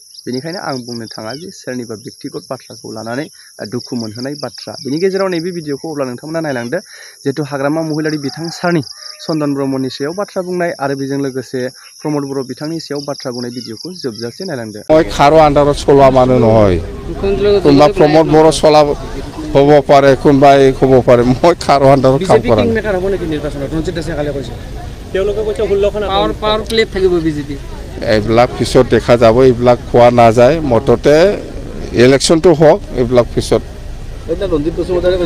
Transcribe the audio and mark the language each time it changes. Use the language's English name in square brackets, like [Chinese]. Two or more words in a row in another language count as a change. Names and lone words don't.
[Bodo] बेनिखायनो आं बुंनो थाङा जे सोरनिबा व्यक्तिगत बाथ्राखौ लानानै दुखु मोनहोनाय बाथ्रा। बेनि गेजेराव नैबे भिडिअखौ अब्ला नोंथांमोना नायलांदो जिहेतु हाग्रामा महिलारि बिथां सारनि चन्दन ब्रह्मनि सायाव बाथ्रा बुंनाय आरो बेजों लोगोसे प्रमद बर' बिथांनि सायाव बाथ्रा बुंनाय भिडिअखौ जोबजासे नायलांदो। खार' आन्दाराव सल'आ मानो नहय [Assamese] কোনোবা प्रमद बर' सला হ'ব পাৰে কোনোবাই হ'ব পাৰে মই খাৰ' আন্দাৰত কাম কৰা এইবিলাক পিছত দেখা যাব এইবিলাক কোৱা নাযায় মুঠতে ইলেকশ্যনটো হওক এইবিলাক পিছত ৰঞ্জিত বসুমতাৰী কৈছে